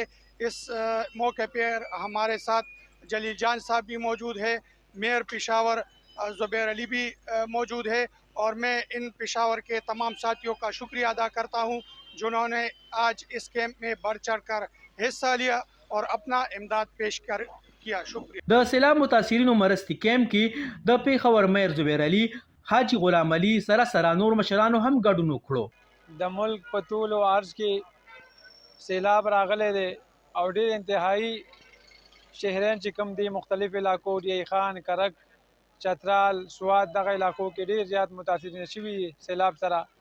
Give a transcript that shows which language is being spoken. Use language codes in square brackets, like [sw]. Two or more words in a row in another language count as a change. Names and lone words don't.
[ur] اس موقع پر ہمارے ساتھ جلیل جان صاحب بھی موجود ہے، میئر پشاور زبیر علی بھی موجود ہے اور میں ان پشاور کے تمام ساتھیوں کا شکریہ ادا کرتا ہوں جنہوں نے آج اس کیمپ میں بڑھ چڑھ کر حصہ لیا اور اپنا امداد پیش کیا. शुक्रिया। [ps] د سیلاب متاثرینو مرستې کیمپ کې د پیښور میر زبیر علي، حاجی غلام علي سره نور مشرانو هم ګډون وکړو. د ملک په طول او عرض کې سیلاب راغلی دی او ډېر انتهایی شهرین چې کوم دي مختلف علاقو دی خان، کرک، چترال، سوات دغه علاقو کې ډېر زیات متاثرین شوي سیلاب سره.